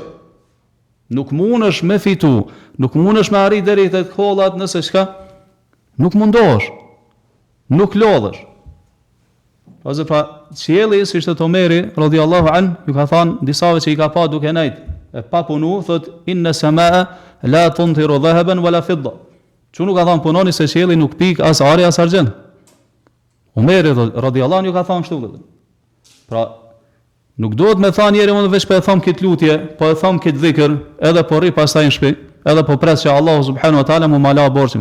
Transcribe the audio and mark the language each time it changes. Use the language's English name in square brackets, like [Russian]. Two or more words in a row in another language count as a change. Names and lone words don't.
[Albanian] Nuk mundesh me fitu, nuk mundesh me arrit deri te kollat nëse çka nuk mundohesh. Nuk lodhesh. Ose pra qielli, si ishte Omeri [Arabic] رضي الله عن, [Albanian] ju ka thënë disave që i ka pa duke nejt, e pa punu, thot [Arabic] إن السماء لا تمطر ذهبا ولا فضة. [Albanian] Çu nuk ka thënë punoni se qielli nuk pik as ari as argjend. Omeri [Arabic] رضي الله عن [Albanian] ju ka thënë kështu. Pra nuk duhet me thënë njëri mund veç po e them këtë lutje, po e them këtë dhikr, edhe po rri pastaj në shtëpi, edhe po pres që Allahu [Arabic] سبحانه وتعالى [Albanian] mu mala borxhin.